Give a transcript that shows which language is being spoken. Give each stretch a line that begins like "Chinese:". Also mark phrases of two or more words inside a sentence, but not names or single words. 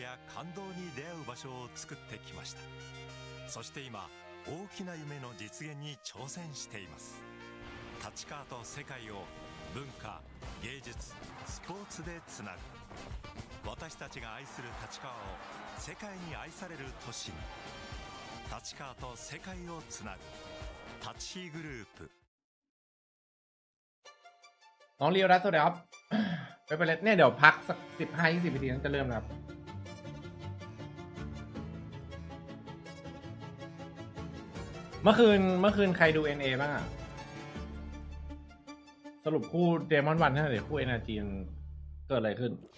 Japanese: や感動に出会う場所を作ってきましたそして今大きな夢の実現に挑戦しています立川と世界を文化芸術スポーツでつなぐ私たちが愛する立川を世界に愛される都市に立川と世界をつなぐ立ち日グループ
Thai: น้องเรียวรัสสวัสดีครับ ไปเลยเนี่ยเดี๋ยวพักสัก15-20 นาทีนั้นจะเริ่มนะครับ เมื่อคืนใครดู NA บ้างอะสรุปคู่เดมอนวันเท่าไหร่คู่ NRG เกิดอะไรขึ้น